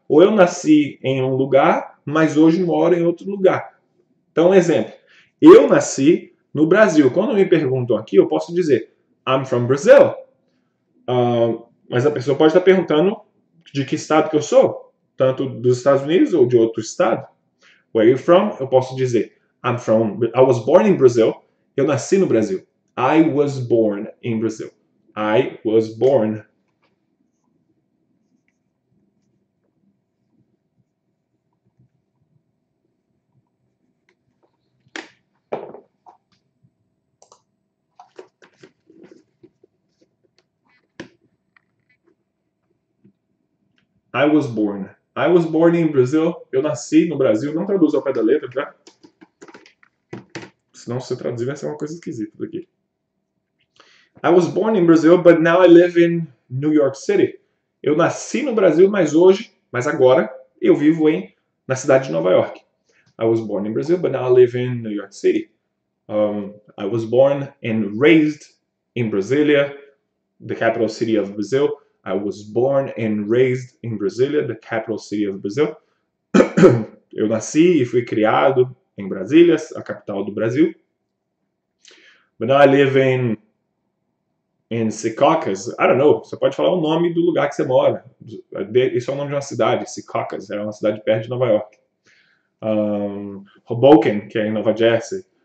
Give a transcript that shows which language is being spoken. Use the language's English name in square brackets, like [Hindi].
[Portuguese] Ou eu nasci em um lugar, mas hoje moro em outro lugar. Então, exemplo. Eu nasci no Brasil. Quando me perguntam aqui, eu posso dizer, [English] I'm from Brazil. [Portuguese] Mas a pessoa pode estar perguntando de que estado que eu sou. Tanto dos Estados Unidos ou de outro estado. [English] Where are you from? [Portuguese] Eu posso dizer, [English] I was born in Brazil. [Portuguese] Eu nasci no Brasil. [English] I was born in Brazil. I was born. I was born. I was born in Brazil. [Portuguese] Eu nasci no Brasil. Não traduz ao pé da letra, tá? Senão, se você traduzir, vai ser uma coisa esquisita daqui. [English] I was born in Brazil, but now I live in New York City. [Portuguese] Eu nasci no Brasil, mas agora, eu vivo na cidade de Nova York. [English] I was born in Brazil, but now I live in New York City. I was born and raised in Brasilia, the capital city of Brazil. I was born and raised in Brasilia, the capital city of Brazil. [Portuguese] Eu nasci e fui criado em Brasília, a capital do Brasil. [English] But now I live in Secaucus. I don't know. [Portuguese] Você pode falar o nome do lugar que você mora. Isso é o nome de uma cidade. Secaucus é uma cidade perto de Nova York. Hoboken, que é em Nova Jersey.